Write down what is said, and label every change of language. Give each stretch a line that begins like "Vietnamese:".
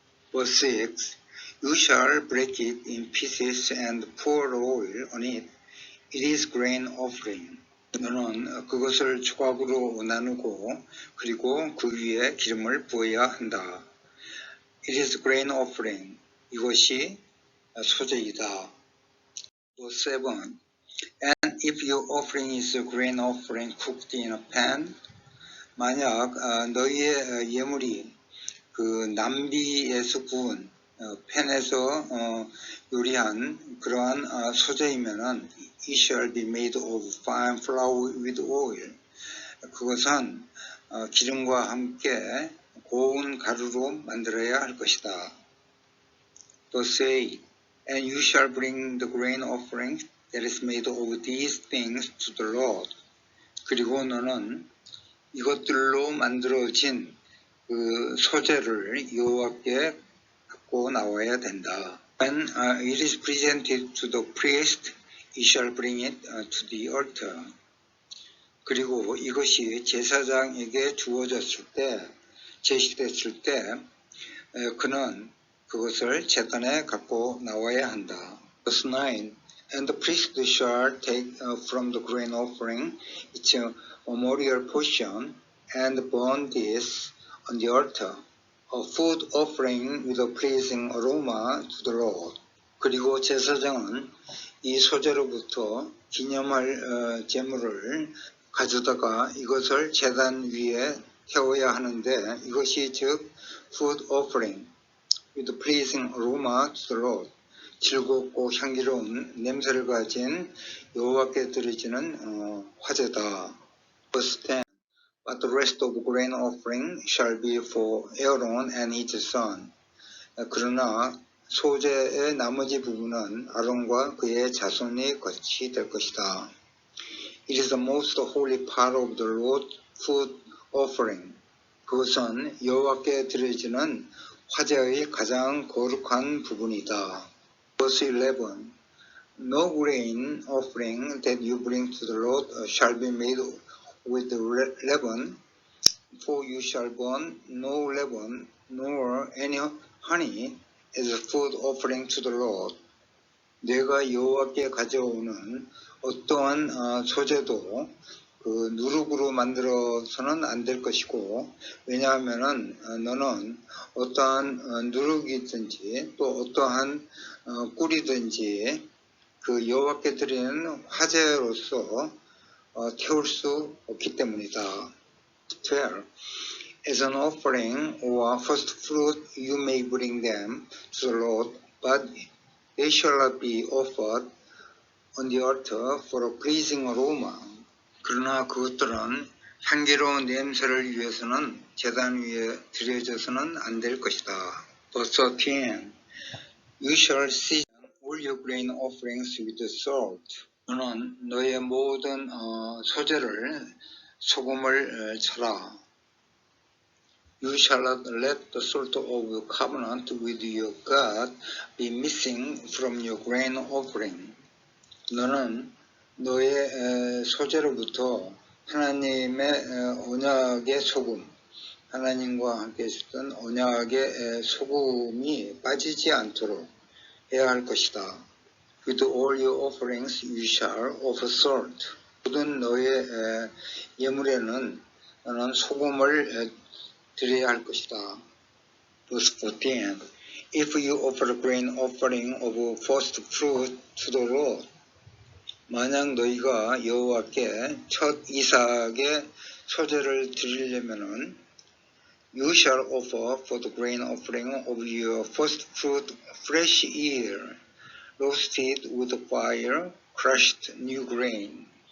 English: Verse 6. You shall break it in pieces and pour oil on it. It is grain offering.
Korean: 너는 그것을 조각으로 나누고 그리고 그 위에 기름을 부어야 한다.
English: It is grain offering.
Korean: 이것이 소제이다.
English: Verse 7. And if your offering is a grain offering cooked in a pan,
Korean: 만약 너희의 예물이 그 남비에서 구운 팬에서 요리한 그러한 소재이면은
English: it shall be made of fine flour with oil.
Korean: 그것은 기름과 함께 고운 가루로 만들어야 할 것이다.
English: Verse 8. And you shall bring the grain offering that is made of these things to the Lord.
Korean: 그리고 너는 이것들로 만들어진 그 소재를 여호와께 갖고 나와야 된다.
English: When it is presented to the priest, he shall bring it to the altar.
Korean: 그리고 이것이 제사장에게 주어졌을 때, 제시됐을 때, 그는 그것을 제단에 갖고 나와야 한다.
English: Verse 9. And the priest shall take from the grain offering its memorial portion and burn this on the altar, a food offering with a pleasing aroma to the Lord.
Korean: 그리고 제사장은 이 소재로부터 기념할 제물을 가져다가 이것을 제단 위에 태워야 하는데 이것이 즉
English: food offering with a pleasing aroma to the Lord.
Korean: 즐겁고 향기로운 냄새를 가진 여호와께 드려지는 화제다.
English: Verse 10. But the rest of grain offering shall be for Aaron and his son.
Korean: 그러나 소재의 나머지 부분은 아론과 그의 자손의 것이 될 것이다.
English: It is the most holy part of the Lord's food offering.
Korean: 그것은 여호와께 드려지는 화제의 가장 거룩한 부분이다.
English: Verse 11. No grain offering that you bring to the Lord shall be made with leaven, for you shall burn no leaven nor any honey as a food offering to the Lord.
Korean: 내가 여호와께 가져오는 어떠한 소재도 그 누룩으로 만들어서는 안 될 것이고, 왜냐하면은 너는 어떠한 누룩이든지 또 어떠한 꿀이든지 그 여호와께 드리는 화제로서 태울 수 없기 때문이다.
English: 12. As an offering or first fruit you may bring them to the Lord, but they shall not be offered on the altar for a pleasing aroma.
Korean: 그러나 그것들은 향기로운 냄새를 위해서는 제단 위에 드려져서는 안 될 것이다.
English: Verse 13. You shall season all your grain offerings with salt.
Korean: 너는 너의 모든 소재를 소금을 쳐라.
English: You shall not let the salt of the covenant with your God be missing from your grain offering.
Korean: 너는 너의 소재로부터 하나님의 언약의 소금, 하나님과 함께 있었던 언약의 소금이 빠지지 않도록 해야 할 것이다.
English: With all your offerings you shall offer salt.
Korean: 모든 너의 예물에는 너는 소금을 드려야 할 것이다.
English: Verse 14. If you offer a grain offering of first fruit to the Lord,
Korean: 만약 너희가 여호와께 첫 이삭의 소재를 드리려면은
English: You shall offer for the grain offering of your first fruit fresh ear, roasted with fire, crushed new grain.